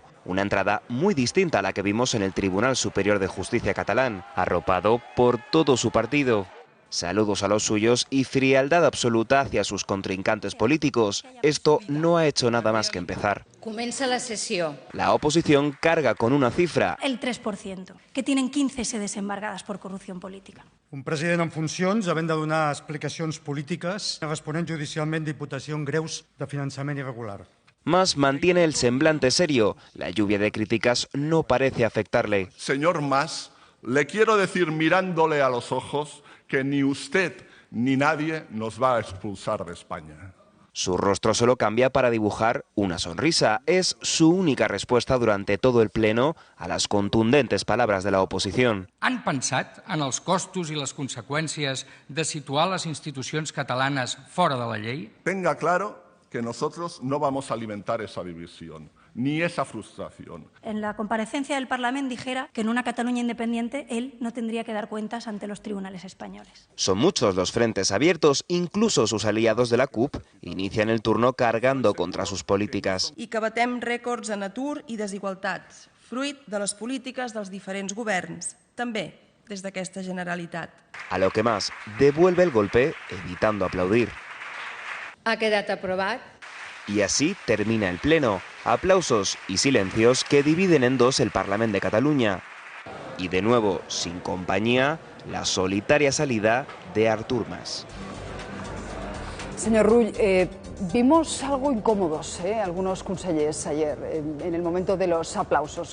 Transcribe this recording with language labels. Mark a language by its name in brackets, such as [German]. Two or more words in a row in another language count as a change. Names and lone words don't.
[Spanish] Una entrada muy distinta a la que vimos en el Tribunal Superior de Justicia catalán, arropado por todo su partido. Saludos a los suyos y frialdad absoluta hacia sus contrincantes políticos. Esto no ha hecho nada más que empezar. Comienza la sesión. La oposición carga con una cifra. El 3%, que tienen 15 sedes embargadas por corrupción política. [Catalan] Un president en funcions, havent de donar explicacions polítiques, responent judicialment d'imputacions greus de finançament irregular. [Spanish] Mas mantiene el semblante serio. La lluvia de críticas no parece afectarle. Señor Mas, le quiero decir mirándole a los ojos que ni usted ni nadie nos va a expulsar de España. Su rostro solo cambia para dibujar una sonrisa. Es su única respuesta durante todo el pleno a las contundentes palabras de la oposición. [Catalan] Han pensat en els costos i les conseqüències de situar les institucions catalanes fora de la llei? [Spanish] Tenga claro que nosotros no vamos a alimentar esa división, ni esa frustración. En la comparecencia del Parlamento dijera que en una Cataluña independiente él no tendría que dar cuentas ante los tribunales españoles. Son muchos los frentes abiertos, incluso sus aliados de la CUP inician el turno cargando contra sus políticas. [Catalan] I que batem rècords en atur i desigualtats, fruit de les polítiques dels diferents governs, també des d'aquesta Generalitat. [Spanish] A lo que más, devuelve el golpe evitando aplaudir. [Catalan] Ha quedat aprovat. [Spanish] Y así termina el pleno. Aplausos y silencios que dividen en dos el Parlamento de Cataluña. Y de nuevo, sin compañía, la solitaria salida de Artur Mas. Señor Rull, vimos algo incómodos, algunos consellers ayer, en el momento de los aplausos.